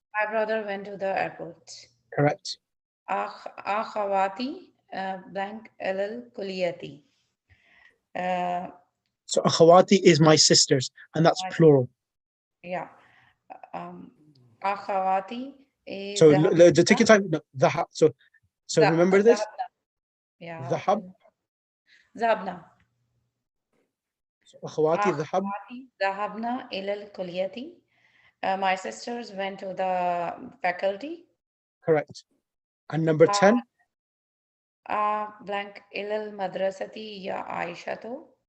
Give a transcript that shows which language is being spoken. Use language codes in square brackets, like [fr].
[en] My brother went to the airport. Correct. [ar] أخواتي blank إلى الكلية. [en] So akhawati is my sisters, and that's plural. [ar] Yeah. أخواتي. [en] So take your time. No, so remember this. Yeah. [ar] ذهب. ذهبنا. أخواتي ذهب. ذهبنا إلى الكلية. [en] My sisters went to the faculty. Correct. And number 10. [ar] blank إلى المدرسة يا عائشة.